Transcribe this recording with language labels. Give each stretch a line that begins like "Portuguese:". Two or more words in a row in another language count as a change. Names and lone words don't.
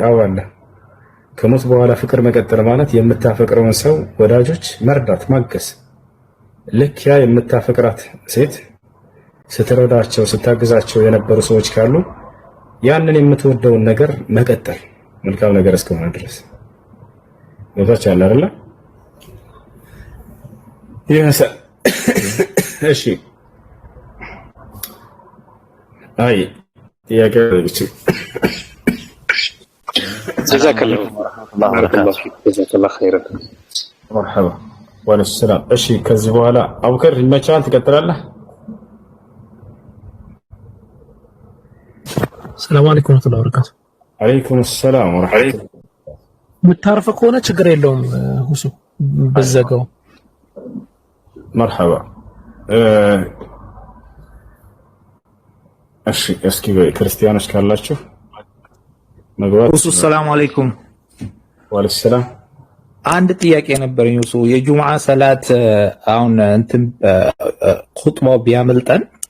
Amharic: አዎ አለ። ከሞት በኋላ ፍቅር መቀጠል ማለት የምታፈቅረውን ሰው ወዳጆች መርዳት፣ ማገዝ። ልክ ያ የምታፈቅራት ሴት ስትረዳቸው፣ ስታግዛቸው የነበሩ ሰዎች ካሉ ያንን የምትወደውን ነገር መቀጠል፣ መልካም ነገር እስከሆነ ድረስ ወታቻለ አይደለ? እሺ አይ ጥያቄ
Arabic: جزاك الله بارك الله فيك جزاك الله خيرا مرحبا وعليكم السلام
Amharic: እሺ ከዚህ በኋላ አቡከር ይመቻል ትቀጥላለህ
Arabic: السلام عليكم ورحمة الله وبركاته. عليكم السلام ورحمة الله. متعرف كونه
Amharic: ችግር የለውም ሁሱ በዘጋው مرحبا እሺ እስኪ ክርስቲያኖች ካላችሁ መግባት
Arabic: ሁሱ سلام عليكم وعليكم سلام
Amharic: አንድ ጥያቄ ነበረኝ ሁሱ የጁምዓ ሰላት አሁን እንትን ኹጥባው ቢያመልጠን